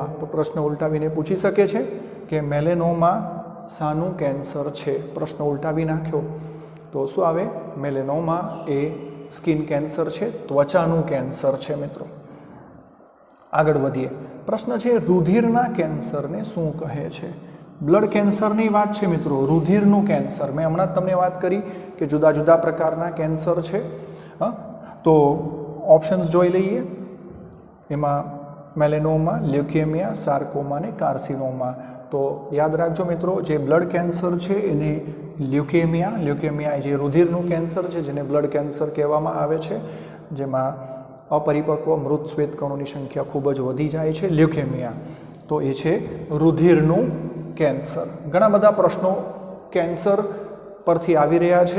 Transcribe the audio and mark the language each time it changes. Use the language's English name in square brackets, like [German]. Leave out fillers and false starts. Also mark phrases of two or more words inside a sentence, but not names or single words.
[Gujarati] તો પ્રશ્ન ઉલ્ટાવીને પૂછી શકે છે કે મેલેનોમા શાનું કેન્સર છે? પ્રશ્ન ઉલ્ટાવી નાખ્યો તો શું આવે? મેલેનોમા એ [English] skin cancer [Gujarati] છે, ત્વચાનું કેન્સર છે। મિત્રો આગળ વધીએ। પ્રશ્ન છે રુધિરના કેન્સરને શું કહે છે? બ્લડ કેન્સરની વાત છે મિત્રો, રુધિરનું કેન્સર। મેં હમણાં તમને વાત કરી કે જુદા જુદા પ્રકારના કેન્સર છે। તો ઓપ્શન્સ જોઈ લઈએ, એમાં મેલેનોમા, લ્યુકેમિયા, સાર્કોમા ને કાર્સિનોમા। તો યાદ રાખજો મિત્રો જે [English] blood cancer [Gujarati] છે એને લ્યુકેમિયા. લ્યુકેમિયા એ જે રુધિરનું કેન્સર છે, જેને [English] blood cancer [Gujarati] કહેવામાં આવે છે, જેમાં અપરિપક્વ મૃત શ્વેતકણોની સંખ્યા ખૂબ જ વધી જાય છે, લ્યુકેમિયા. તો એ છે રુધિરનું કેન્સર. ઘણા બધા પ્રશ્નો કેન્સર પરથી આવી રહ્યા છે.